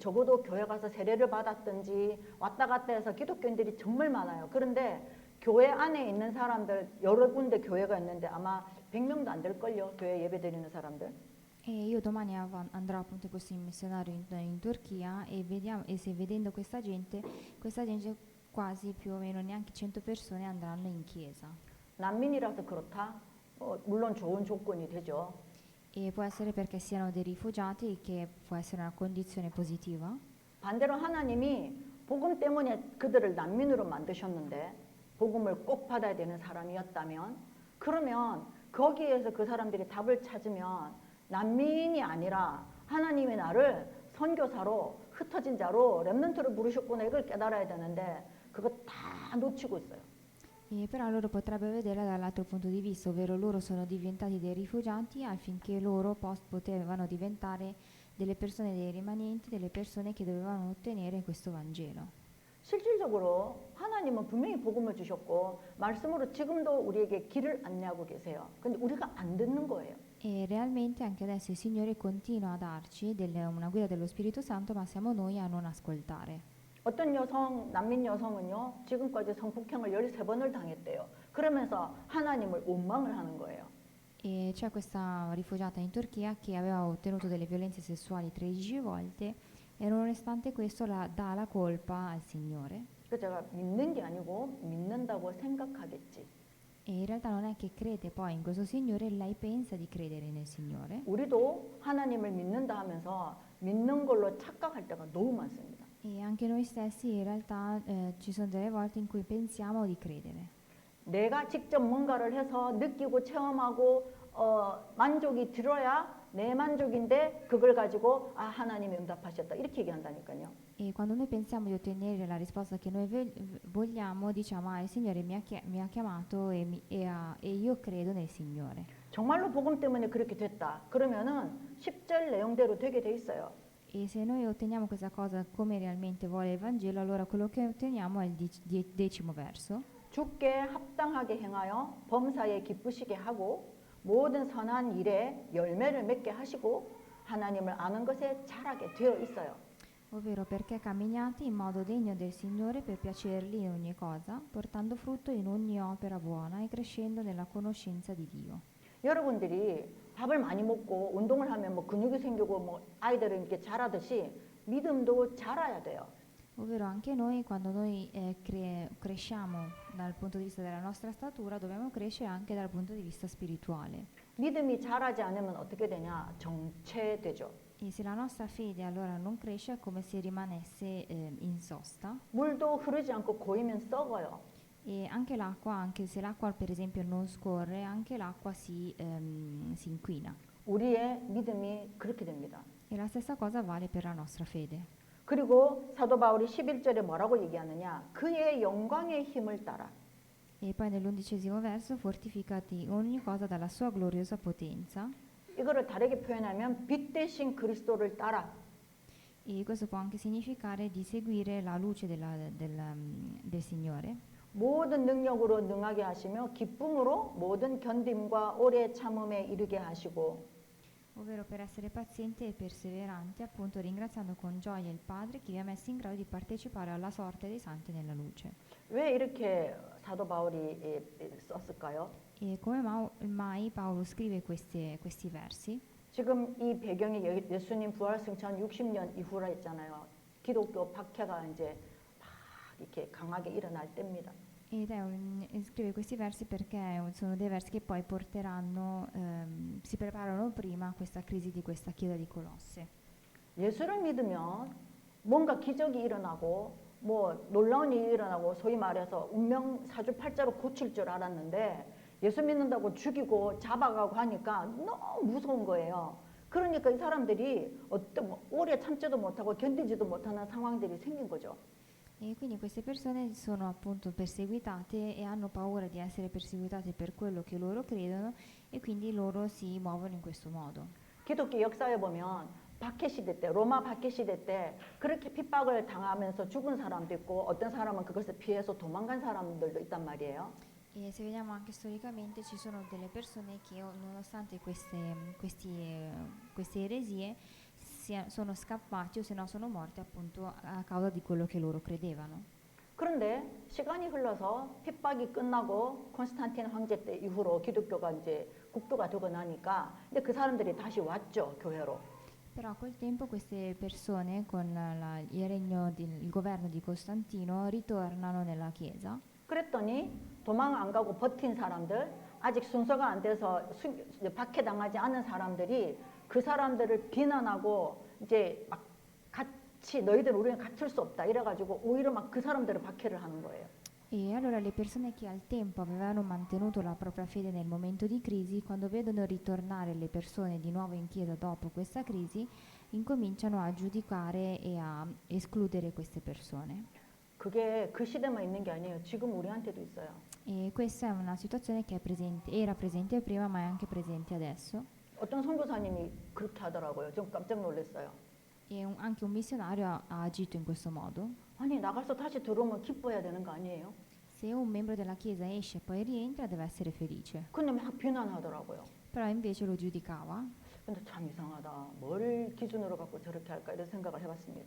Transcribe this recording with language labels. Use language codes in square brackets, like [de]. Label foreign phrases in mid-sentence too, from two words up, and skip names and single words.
[ko] 적어도 교회 가서 세례를 받았든지 왔다 갔다 해서 기독교인들이 정말 많아요. 그런데 교회 안에 있는 사람들 여러 군데 교회가 있는데 아마 100명도 안 될걸요. 교회 예배 드리는 사람들. [it] E io domani andrò appunto in questo missionario in Turchia e se vedendo questa gente quasi più o meno neanche 100 persone andranno in chiesa. [ko] 난민이라서 그렇다. 물론 좋은 조건이 되죠. [it] E può essere perché siano dei rifugiati, che può essere una condizione positiva. [ko] 반대로 하나님이 복음 때문에 그들을 난민으로 만드셨는데 복음을 꼭 받아야 되는 사람이었다면 그러면 거기에서 그 사람들이 답을 찾으면 난민이 아니라 하나님의 나를 선교사로 흩어진 자로 렘넌트를 부르셨구나 이걸 깨달아야 되는데 그거 다 놓치고 있어요. [it] E però loro potrebbero vedere dall'altro punto di vista, ovvero loro sono diventati dei rifugiati affinché loro potevano diventare delle persone, dei rimanenti, delle persone che dovevano ottenere questo Vangelo. [ko] 실질적으로 하나님은 분명히 복음을 주셨고 말씀으로 지금도 우리에게 길을 안내하고 계세요. 근데 우리가 안 듣는 거예요. [it] E realmente anche adesso il Signore continua a darci una guida dello Spirito Santo, ma siamo noi a non ascoltare. [ko] 어떤 난민 여성은요, 지금까지 성폭행을 13번을 당했대요. 그러면서 하나님을 원망을 하는 거예요. [it] E c'è questa rifugiata in Turchia che aveva ottenuto delle violenze sessuali 13 volte e nonostante questo dà la colpa al Signore. [ko] 그 제가 믿는 게 아니고 믿는다고 생각하겠지. [it] E in realtà non è che crede poi in questo Signore, lei pensa di credere nel Signore. [ko] 우리도 하나님을 믿는다 하면서 믿는 걸로 착각할 때가 너무 많습니다. [it] E anche noi stessi in realtà ci sono delle volte in cui pensiamo di credere. [ko] 내가 직접 뭔가를 해서 느끼고 체험하고 만족이 들어야 내 만족인데 그걸 가지고 아 하나님이 응답하셨다 이렇게 얘기한다니까요. [it] E quando noi pensiamo di ottenere la risposta che noi vogliamo, diciamo, il Signore mi ha chiamato e io credo nel Signore. [ko] 정말로 복음 때문에 그렇게 됐다. 그러면은 10절 내용대로 되게 돼 있어요. [it] E se noi otteniamo questa cosa come realmente vuole il Vangelo, allora quello che otteniamo è il 10° verso. [ko] 주께 합당하게 행하여 범사에 기쁘시게 하고 모든 선한 일에 열매를 맺게 하시고 하나님을 아는 것에 자라게 되어 있어요. [it] Ovvero perché camminiate in modo degno del Signore per piacergli in ogni cosa, portando frutto in ogni opera buona e crescendo nella conoscenza di Dio. [ko] 여러분들이 밥을 많이 먹고 운동을 하면 뭐 근육이 생기고 뭐 아이들은 이렇게 자라듯이 믿음도 자라야 돼요. [it] Ovvero anche noi, quando noi cresciamo dal punto di vista della nostra statura, dobbiamo crescere anche dal punto di vista spirituale. [ko] 믿음이 자라지 않으면 어떻게 되냐? 정체되죠. [it] E se la nostra fede allora non cresce è come se rimanesse in sosta. [ko] 물도 흐르지 않고 고이면 썩어요. [it] E anche l'acqua, anche se l'acqua per esempio non scorre, anche l'acqua si inquina. [ko] 우리의 믿음이 그렇게 됩니다. [it] E la stessa cosa vale per la nostra fede. [ko] 그리고 사도 바울이 11절에 뭐라고 얘기하느냐? 그의 영광의 힘을 따라. [it] E poi nell'11° verso, fortificati in ogni cosa dalla sua gloriosa potenza. [ko] 이거를 다르게 표현하면 빛 대신 그리스도를 따라. [it] E questo può anche significare di seguire la luce del Signore. [ko] 모든 능력으로 능하게 하시며 기쁨으로 모든 견딤과 오래 참음에 이르게 하시고 [it] Ovvero per essere pazienti e perseveranti, appunto ringraziando con gioia il Padre che vi ha messo in grado di partecipare alla sorte dei santi nella luce. [ko] 왜 이렇게 사도 바울이 썼을까요? [it] E come mai Paolo scrive questi versi? [ko] 지금 이 배경이 예수님 부활 승천 60년 이후라 했잖아요. 기독교 박해가 이제 막 이렇게 강하게 일어날 때입니다. [it] Scrive questi versi perché sono dei versi che poi porteranno, si preparano prima a questa crisi di questa chiesa di Colosse. [ko] 예수를 믿으면 뭔가 기적이 일어나고 뭐 놀라운 일이 일어나고 소위 말해서 운명 사주팔자로 고칠 줄 알았는데 예수 믿는다고 죽이고 잡아가고 하니까 너무 무서운 거예요. 그러니까 이 사람들이 오래 참지도 못하고 견디지도 못하는 상황들이 생긴 거죠. [it] E quindi queste persone sono appunto perseguitate e hanno paura di essere perseguitate per quello che loro credono e quindi loro si muovono in questo modo. [ko] 기독교 역사에 보면 박해시대 때, 로마 박해시대 때 그렇게 핍박을 당하면서 죽은 사람도 있고 어떤 사람은 그것을 피해서 도망간 사람들도 있단 말이에요. [it] E se vediamo anche storicamente ci sono delle persone che nonostante queste eresie sono scappati o se no sono morti appunto a causa di quello che loro credevano. [ko] 그런데 시간이 흘러서 핍박이 끝나고 콘스탄틴 황제 때 이후로 기독교가 이제 국교가 되고 나니까 근데 그 사람들이 다시 왔죠 교회로. [it] Però col tempo queste persone con il governo di Costantino ritornano nella chiesa. [ko] 그랬더니 도망 안 가고 버틴 사람들 아직 순서가 안 돼서 박해당하지 않은 사람들이 그 사람들을 비난하고 이제 막 같이 너희들 우리는 같을 수 없다 이래가지고 오히려 막 그 사람들을 박해를 하는 거예요. [it] E allora le persone che al tempo avevano mantenuto la propria fede nel momento di crisi, quando vedono ritornare le persone di nuovo in chiesa dopo questa crisi, incominciano a giudicare e a escludere queste persone. [ko] 그게 그 시대만 있는 게 아니에요. 지금 우리한테도 있어요. [it] E questa è una situazione che era presente prima ma è anche presente adesso. [ko] 어떤 선교사님이 그렇게 하더라고요. 좀 깜짝 놀랐어요. [it] E anche un missionario ha agito in questo modo. [ko] 아니 나가서 다시 들어오면 기뻐해야 되는 거 아니에요? [it] Se un membro della chiesa esce e poi rientra deve essere felice. [ko] 근데 막 비난하더라고요. [it] Però invece lo giudicava. [ko] 근데 참 이상하다. 뭘 기준으로 갖고 저렇게 할까 이런 생각을 해봤습니다.